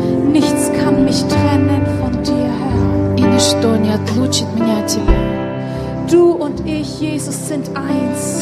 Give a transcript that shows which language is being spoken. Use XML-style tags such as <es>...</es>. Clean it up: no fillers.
<de>Nichts kann mich trennen von dir, Herr.</de> <ru>И ничто не отлучит меня от тебя.</ru> <de>Du und ich, Jesus, sind eins.</de>